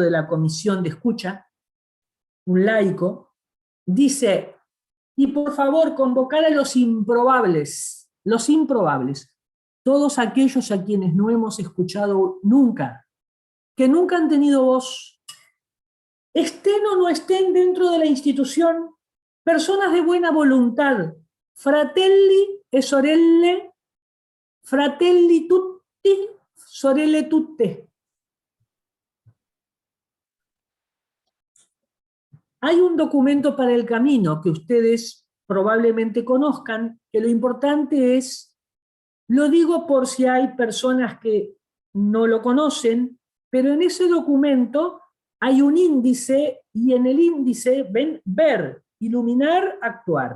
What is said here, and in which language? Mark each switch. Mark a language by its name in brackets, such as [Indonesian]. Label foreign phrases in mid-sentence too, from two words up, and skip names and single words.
[Spanish] de la Comisión de Escucha, un laico, dice, y por favor convocar a los improbables, todos aquellos a quienes no hemos escuchado nunca, que nunca han tenido voz, estén o no estén dentro de la institución, personas de buena voluntad, [Italian] fratelli e sorelle, fratelli tutti, sorelle tutte. [Spanish] Hay un documento para el camino que ustedes probablemente conozcan, que lo importante es, lo digo por si hay personas que no lo conocen, pero en ese documento hay un índice, y en el índice ven ver, iluminar, actuar.